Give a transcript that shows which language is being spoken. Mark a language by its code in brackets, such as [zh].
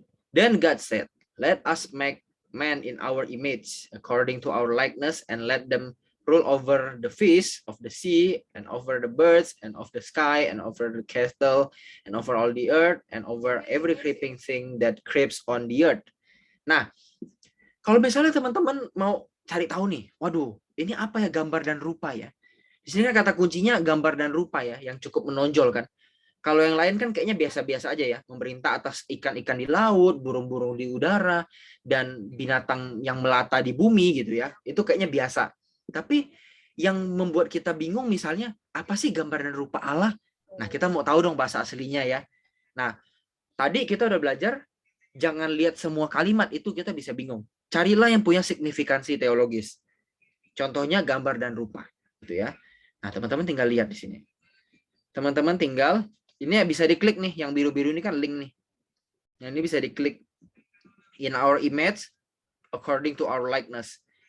[en] Then God said, let us make man in our image, according to our likeness, and let them rule over the fish of the sea, and over the birds, and of the sky, and over the cattle, and over all the earth, and over every creeping thing that creeps on the earth. [id] Nah, kalau misalnya teman-teman mau cari tahu nih, waduh, ini apa ya gambar dan rupa ya? Di sini kan kata kuncinya gambar dan rupa ya, yang cukup menonjol kan. Kalau yang lain kan kayaknya biasa-biasa aja ya, memerintah atas ikan-ikan di laut, burung-burung di udara, dan binatang yang melata di bumi gitu ya. Itu kayaknya biasa. Tapi yang membuat kita bingung misalnya, apa sih gambar dan rupa Allah? Nah, kita mau tahu dong bahasa aslinya ya. Nah, tadi kita udah belajar, jangan lihat semua kalimat itu kita bisa bingung. Carilah yang punya signifikansi teologis. Contohnya gambar dan rupa, gitu ya. Nah, teman-teman tinggal lihat di sini. Teman-teman tinggal ini bisa diklik nih, yang biru-biru ini kan link nih. Nah, ini bisa diklik. [en] In our image, according to our likeness.